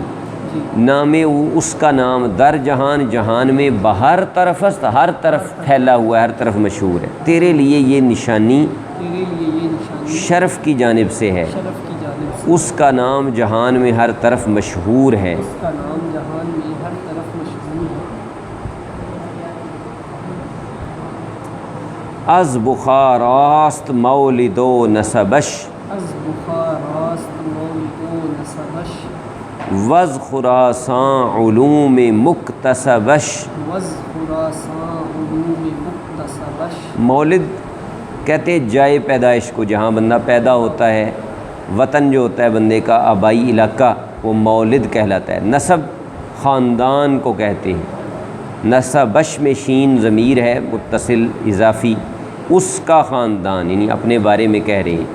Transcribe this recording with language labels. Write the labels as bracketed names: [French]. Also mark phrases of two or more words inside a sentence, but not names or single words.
[Urdu] نام اس کا [Persian] نام در جہان، [Urdu] جہان میں، [Persian] بہر طرف است، [Urdu] ہر طرف پھیلا ہوا ہے، ہر طرف مشہور ہے۔ تیرے لیے یہ نشانی تیرے لیے یہ نشانی شرف کی جانب سے ہے، شرف کی جانب سے، اس کا نام جہان میں ہر طرف مشہور ہے۔ اس کا نام جہان میں ہر طرف مشہور ہے۔ [Persian] از بخاراست مولد و نسبش، از بخاراست مولد و نسبش، وز خراساں علوم مکتسبش۔ وز خراساں علوم مکتسبش۔ [Urdu] مولد کہتے ہیں جائے پیدائش کو، جہاں بندہ پیدا ہوتا ہے، وطن جو ہوتا ہے بندے کا، آبائی علاقہ، وہ مولد کہلاتا ہے۔ نسب خاندان کو کہتے ہیں، نسبش میں شین ضمیر ہے متصل اضافی، اس کا خاندان، یعنی اپنے بارے میں کہہ رہے ہیں۔